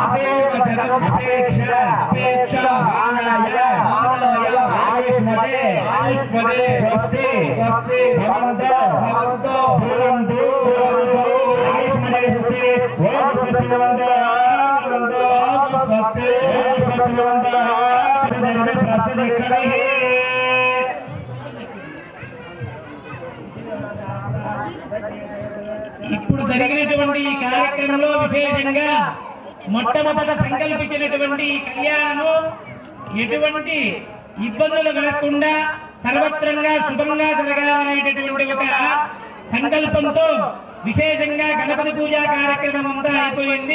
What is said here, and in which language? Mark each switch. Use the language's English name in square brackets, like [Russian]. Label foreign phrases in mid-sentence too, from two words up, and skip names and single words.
[Sanskrit] अपेक्षा वाणाय आयुष्मते स्वस्ति भवन्तु आयुष्मते स्वस्ति ओम स्वस्ति भवन्तु स्वस्ति भवन्तु प्रसिद्धिकविः [Telugu] ఇప్పుడు జరిగినటువంటి ఈ కార్యక్రమంలో విశేషంగా మొట్టమొదట సంకల్పించినటువంటి ఈ కళ్యాణము ఎటువంటి ఇబ్బందులు కలగకుండా సర్వత్రంగా శుభంగా జరగాలనేటటువంటి ఒక సంకల్పంతో విశేషంగా గణపతి పూజా కార్యక్రమం అంతా అయిపోయింది.